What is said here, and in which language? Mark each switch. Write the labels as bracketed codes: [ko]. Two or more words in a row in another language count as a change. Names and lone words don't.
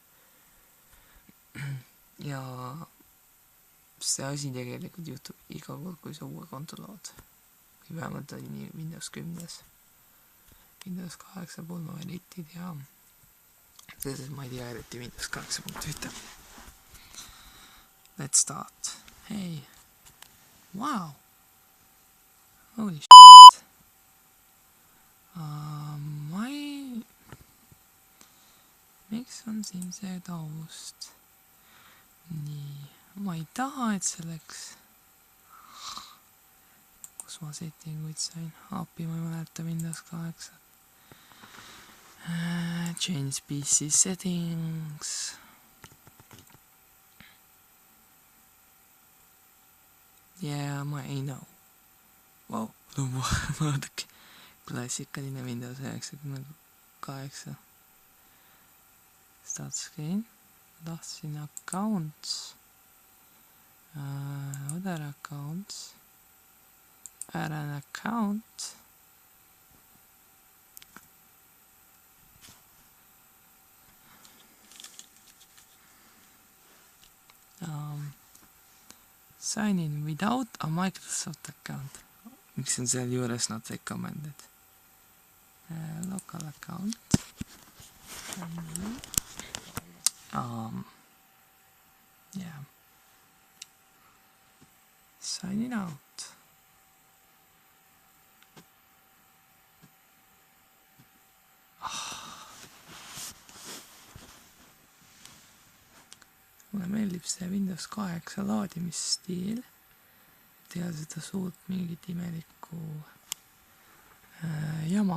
[et] Ja see asi tegelikult juhtub iga kord, kui sa uue konto lood. Kui vähemalt oli nii Windows 10. Windows 8 puhul ma veel eriti ei tea. Selles ma ei tea eriti Windows 8.1. [en] Let's start. Hey. Wow. Holy shit. [et] Miks on siin see taust? Nii. Ma ei taha, et selleks. Kus ma settinguid sain? API ma ei mäleta Windows 8. [en] Change PC settings. Yeah, I know. [et] Wow, vaadake. Klassikaline Windows 98. [en] Start screen. Tahtsin accounts. Other accounts. Add an account. Sign in without a Microsoft account. [et] Miks on seal juures [en] not recommended? Local account. Yeah. Signing out. [et] Mulle meeldib see Windows 8 laadimisstiil. Teha seda suurt mingit imelikku jama.